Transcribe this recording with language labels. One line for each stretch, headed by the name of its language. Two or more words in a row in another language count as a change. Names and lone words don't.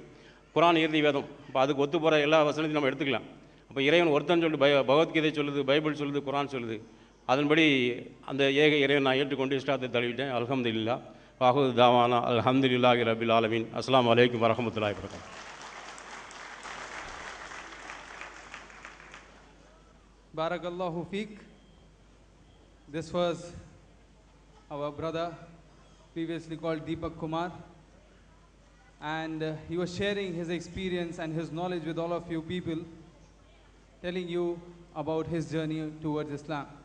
Tamil: குரான் இறுதி வேதம். இப்போ அதுக்கு ஒத்து போகிற எல்லா வசனத்தையும் நம்ம எடுத்துக்கலாம். அப்போ இறைவன் ஒருத்தன் சொல்லுது, பகவத்கீதை சொல்லுது, பைபிள் சொல்லுது, குரான் சொல்லுது. அதன்படி அந்த ஏக இறைவன் நான் ஏற்றுக்கொண்டு இஸ்லாத்தை தழுவிட்டேன். அல்ஹம்துலில்லாஹ்.
Arabic: وآخر دعوانا الحمد لله رب العالمين. السلام عليكم ورحمة الله وبركاته. بارك الله فيك.
English: This was our brother, previously called Deepak Kumar, and he was sharing his experience and his knowledge with all of you people, telling you about his journey towards Islam.